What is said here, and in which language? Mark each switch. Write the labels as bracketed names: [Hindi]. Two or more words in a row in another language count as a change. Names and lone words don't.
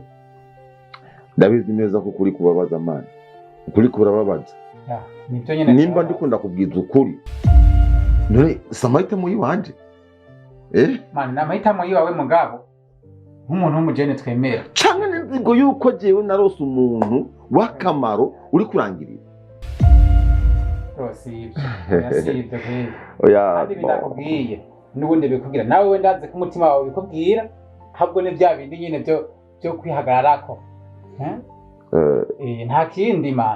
[Rundi] ndabizi neza ko kuri kubabaza mane ukuri kurababaza nibyo nyene nimba ndikunda kubwiza ukuri none samahitamo yiwanje mane namahitamo yiwawe mugabo nk'umuntu w'umujene twemera canke n'inzigo yuko jewe narose umuntu w'akamaro uri kurangirira yasibye oya bindakubwiye n'ubundi bikubwira nawe we ndazi ko umutima wawe bikubwira ahubwo ni bya bindi nyine byo kwihagararako nta kindi man